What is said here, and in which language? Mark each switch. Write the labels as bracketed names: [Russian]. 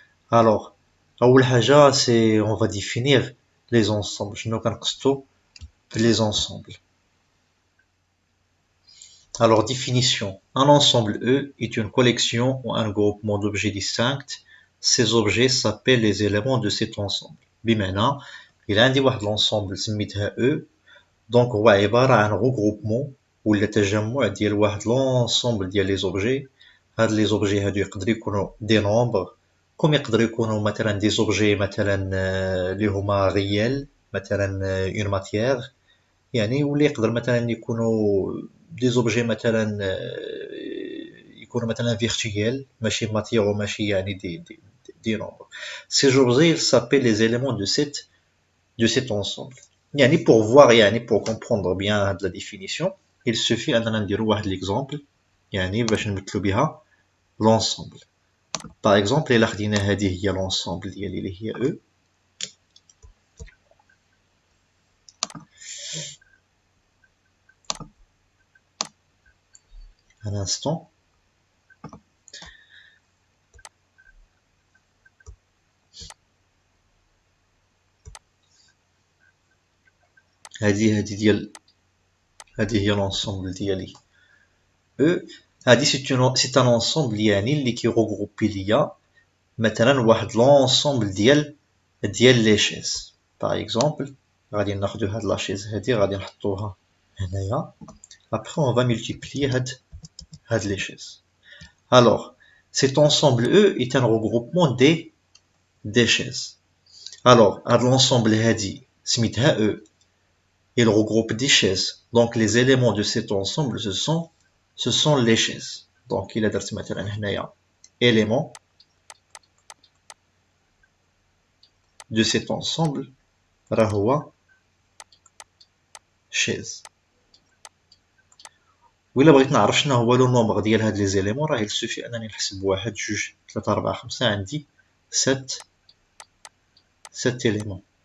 [French] Alors, [Arabic] أول حاجة [French] c'est on va définir les ensembles. [Arabic] شنو كنقصدو les ensembles. [French] Alors, définition. Un ensemble E est une collection ou un groupement d'objets distincts. Ces objets s'appellent les éléments de cet ensemble. [Arabic] بمعنى إلا عندي واحد l'ensemble سميتها E, donc هو عبارة عن regroupement ولا تجمع ديال واحد l'ensemble ديال les objets. هاد les objets هادو يقدروا يكونوا [French] des nombres [Arabic] كوم يقدروا يكونوا مثلا [French] des objets [Arabic] مثلا اللي هما réels مثلا une matière يعني ولا يقدر مثلا يكونوا des objets مثلا يكونوا مثلا virtuels ماشي matière وماشي يعني des nombres. [French] Ces objets s'appellent les éléments de cet ensemble. يعني pour voir يعني pour comprendre bien la définition, il suffit [Arabic] أننا نديروا واحد [French] l'exemple يعني [Arabic] باش نمثلوا بها [French] l'ensemble. Par exemple, [Arabic] إلا خدينا هذه هي l'ensemble ديالي اللي هي E. [French] Un instant. [Arabic] هذه هي l'ensemble ديالي E. هذه [French] c'est un ensemble [Arabic] يعني اللي كيغروبي ليا مثلا واحد l'ensemble ديال les chaises. [French] Par exemple, [Arabic] غادي ناخذ هاد لا شيز هذه غادي نحطوها هنايا. [French] Après on va multiplier هاد les chaises. Alors, cet ensemble E est un regroupement des chaises. Alors, هاد l'ensemble [Arabic] هادي سميتها [French] E. Il regroupe des chaises. Donc les éléments de cet ensemble ce sont les chaises. Donc il a [Arabic] درت مثلا هنايا [French] éléments de cet ensemble [Arabic] راه هو [French] chaise. [Arabic] وإلا بغيت نعرف شنو هو لو نومبر ديال هاد لي زيليمون راه يلسوفي انني نحسب واحد جوج ثلاثة أربعة خمسة عندي ست éléments.